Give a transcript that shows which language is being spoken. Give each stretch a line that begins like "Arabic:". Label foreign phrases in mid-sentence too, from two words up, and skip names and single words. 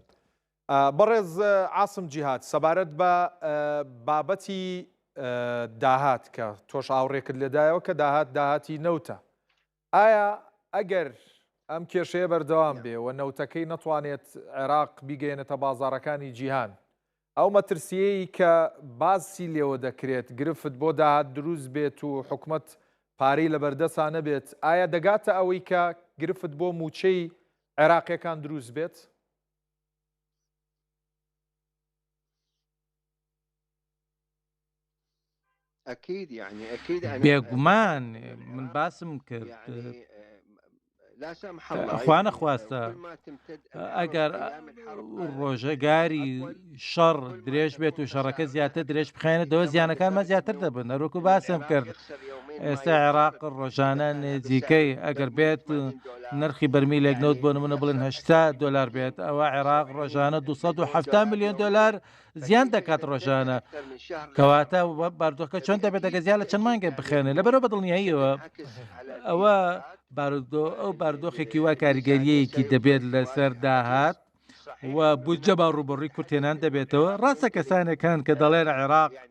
Central Kurdish: بەڕێز عاسم جیهاد سەبارەت بە بابەتی داهات کە تۆش ئاوڕێکت لێدایەوە کە داهاتی نەوتە ئایا ئەگەر ئەم کێشەیە بەردەوام بێ و نەوتەکەی نەتوانێت عێراق بیگەێنێتە بازاڕەکانی جیهان ئەو مەترسیەی کە باسی لێوە دەکرێت گرفت بۆ داهات دروست بێت و حکوومەت پارەی لە بەردەستانە بێت ئایا دەگاتە ئەوەی کە گرفت بۆ موچەی عێراقیەکان دروست بێت؟
Arabic: أكيد يعني أكيد أنا
Central Kurdish: بێگومان من باسم کرد
Arabic: يعني لا سمح الله
Central Kurdish: خوا يعني نەخواستە
Arabic: كل ما تمتد
Central Kurdish: ئەگەر
Arabic: أيام الحرب
Central Kurdish: ڕۆژەگاری شەڕ درێژ بێت و شەڕەکە زیاتر درێژ بخێنێتەوە زیانەکانمان زیاتر دەبن هەروەکو باسم کرد ئێستا عێراق ڕۆژانە نێزیکەی ئەگەر بێت نرخی بەرمیلێک نەوت بۆ نمونە بڵێن $80 بێت ئەوە عێراق ڕۆژانە $270 میلیۆن زیان دەکات ڕۆژانە کەواتە باردۆخەکە چۆن دەبێت ئەگە زیان لە چەند مانگێک بخێنێت لەبەرەوە بەدڵنیاییەوە ئەوە ئەو باردۆخێکی وا کاریگەریەیەکی دەبێت لەسەر داهات و بودجە با ڕوبڕووی کورتێنان دەبێتەوە ڕاستە کەسانێکان کە دەڵێن عێراق